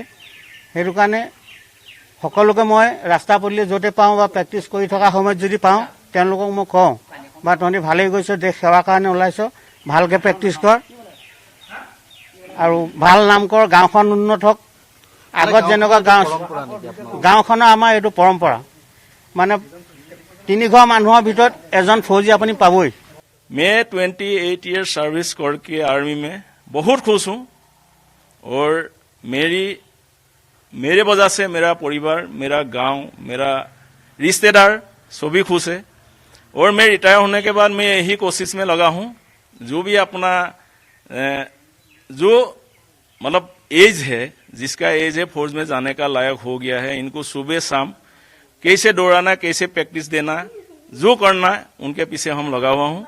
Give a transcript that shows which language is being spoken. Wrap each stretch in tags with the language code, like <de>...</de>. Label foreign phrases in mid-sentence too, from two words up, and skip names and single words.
<as>সেইটো কাৰণে সকলোকে মই ৰাস্তা পদূলি য'তে পাওঁ বা প্ৰেক্টিছ কৰি থকা সময়ত যদি পাওঁ তেওঁলোকক মই কওঁ, বা তহঁতি ভালেই গৈছ, দেশ সেৱাৰ কাৰণে ওলাইছ, ভালকৈ প্ৰেক্টিছ কৰ আৰু ভাল নাম কৰ, গাঁওখন উন্নত হওক। আগত যেনেকুৱা গাঁওখনৰ আমাৰ এইটো পৰম্পৰা, মানে 3 ঘৰ মানুহৰ ভিতৰত এজন ফৌজি আপুনি পাবই।</as> <hi>मैं 28</hi> <en>years service</en> <hi>करके आर्मी में बहुत खुश हूँ, और मेरे वजह से मेरा परिवार, मेरा गांव, मेरा रिश्तेदार सभी खुश है। और मैं रिटायर होने के बाद मैं यही कोशिश में लगा हूँ, जो भी अपना जो मतलब एज है, जिसका एज है फौज में जाने का लायक हो गया है, इनको सुबह शाम कैसे दौड़ाना, कैसे प्रैक्टिस देना, जो करना उनके पीछे हम लगा हुआ हूँ।</hi>